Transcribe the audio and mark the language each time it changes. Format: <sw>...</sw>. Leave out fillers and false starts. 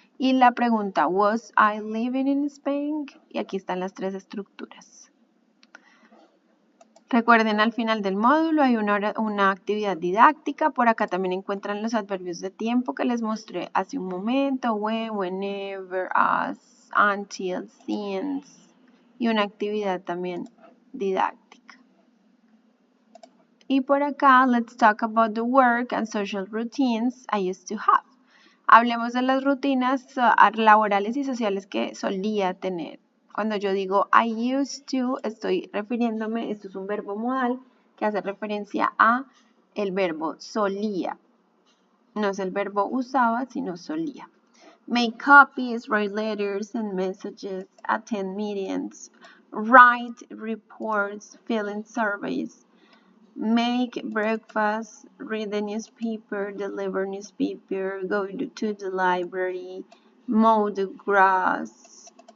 <es>Y la pregunta,</es> <en>was I living in Spain?</en> <es>Y aquí están las tres estructuras. Recuerden, al final del módulo hay una actividad didáctica. Por acá también encuentran los adverbios de tiempo que les mostré hace un momento.</es> <en>When, whenever, as, until, since.</en> <es>Y una actividad también didáctica. Y por acá,</es> <en>let's talk about the work and social routines I used to have.</en> <es>Hablemos de las rutinas laborales y sociales que solía tener. Cuando yo digo</es> <en>I used to,</en> <es>estoy refiriéndome, esto es un verbo modal que hace referencia a el verbo solía. No es el verbo usaba, sino solía.</es> <en>Make copies, write letters and messages, attend meetings, write reports, fill in surveys, make breakfast, read the newspaper, deliver newspaper, go to the library, mow the grass.</en>